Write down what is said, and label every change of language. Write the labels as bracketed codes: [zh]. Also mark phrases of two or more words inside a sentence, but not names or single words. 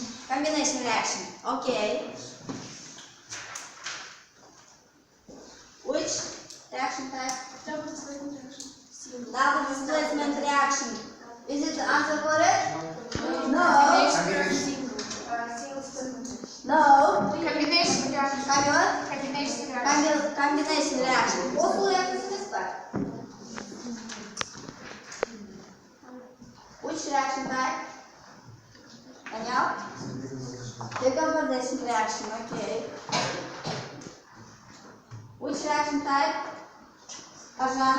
[en] Combination reaction. Okay. Which reaction type? Double displacement reaction. Double displacement reaction. Is it the answer correct? No. Combination. Single displacement. No. Combination reaction. Combination reaction. Combination reaction. [kk] Қосылу реакциясы емес па? [en] Which reaction type? Daniel? Decomposition reaction. Okay. Which reaction type? Arjan?